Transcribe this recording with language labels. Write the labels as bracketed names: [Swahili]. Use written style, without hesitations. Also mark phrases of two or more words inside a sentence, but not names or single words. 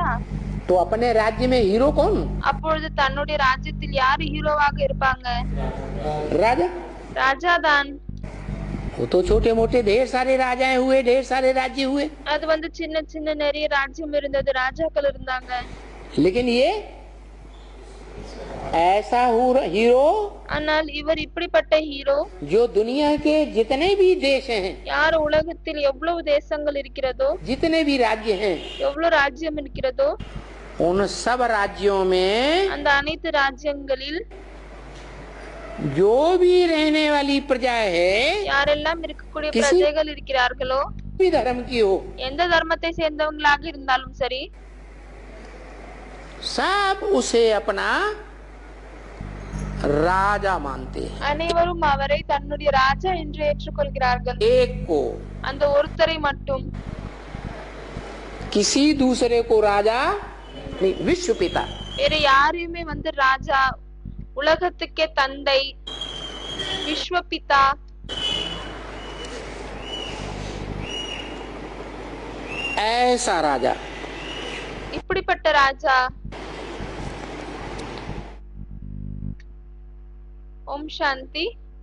[Hindi] तो अपने राज्य में हीरो कौन? [Tamil] அப்பொழுது தன்னுடைய ராஜ்யத்தில் யாரு ஹீரோவாக இருப்பாங்க? [Hindi] राजा। [Tamil] ராஜாதான். [Hindi] वो तो छोटे मोटे ढेर सारे राजाएं हुए, ढेर सारे राज्य हुए, [Tamil] அது வந்து சின்ன சின்ன நிறைய ராஜ்யம் இருந்தது, ராஜாக்கள் இருந்தாங்க. [Hindi] लेकिन ये ऐसा हीरो [Tamil] ஆனால் இவர் இப்படிப்பட்ட ஹீரோ [Hindi] जो दुनिया के जितने भी देश हैं, [Tamil] யார் உலகத்தில் எவ்வளவு தேசங்கள் இருக்கிறதோ, [Hindi] जितने भी राज्य हैं, [Tamil] எவ்வளவு ராஜ்யம் இருக்கிறதோ, [Hindi] उन सब राज्यों में [Tamil] அந்த அனைத்து ராஜ்யங்களில் [Hindi] जो भी रहने वाली प्रजा है, [Tamil] யாரெல்லாம் இருக்கக்கூடிய [Hindi] किसी- [Tamil] பிரஜைகள் இருக்கிறார்களோ, [Hindi] भी धर्म की हो, [Tamil] எந்த தர்மத்தை சேர்ந்தவங்களாக இருந்தாலும் சரி, [Hindi] सब उसे अपना राजा मानते हैं। [Tamil] அனைவரும் அவரை தன்னுடைய ராஜா என்று ஏற்றுக்கொள்கிறார்கள். [Hindi] एक को, [Tamil] அந்த ஒருத்தரை மட்டும், [Hindi] किसी दूसरे को राजा नहीं, विश्व पिता। [Tamil] வேற யாரையுமே ராஜா, உலகத்துக்கே தந்தை, விஸ்வபிதா, [Hindi] ऐसा राजा [Tamil] இப்படிப்பட்ட ராஜா. [Hindi] ओम शांति.